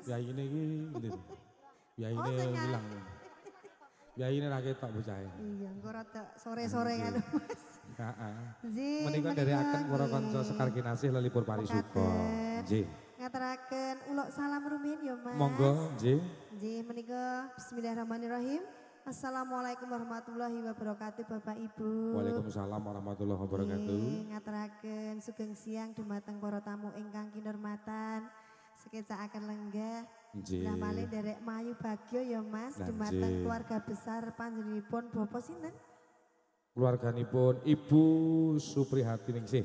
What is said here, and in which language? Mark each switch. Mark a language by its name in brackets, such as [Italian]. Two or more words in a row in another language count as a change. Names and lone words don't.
[Javanese] Piyaine iki ngendi? Piyaine ilang. Piyaine ra ketok bocahe. Iya, engko rada sore-sore kan, Mas. Heeh. Nggih. Menika nderekaken para kanca Sekar Kinasih lelipur parisuka. Nggih. Ngaturaken uluk salam rumiyin ya, Mas. Monggo, nggih. Nggih, menika [Arabic] بسم الله الرحمن الرحيم. السلام عليكم ورحمة الله وبركاته, [Javanese] Bapak Ibu. [Arabic] وعليكم السلام ورحمة الله وبركاته. [Javanese] Ngaturaken sugeng siang dumateng para tamu ingkang kinurmatan. Sekecakaken lenggah. Nggih. Lah malih derek Mayu Bagyo ya, Mas, dumateng [Indonesian] keluarga besar [Javanese] panjenenganipun Bapak sinten? Keluarganipun Ibu Suprihati Ningsih.